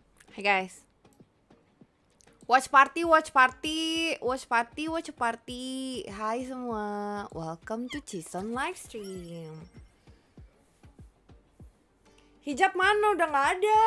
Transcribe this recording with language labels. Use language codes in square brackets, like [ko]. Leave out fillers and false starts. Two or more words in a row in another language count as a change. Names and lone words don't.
[id] Hai guys. [en] Watch party, watch party, watch party, watch party. [id] Hai semua, [en] welcome to Cison livestream. [id] Hijab mana? Udah nggak ada.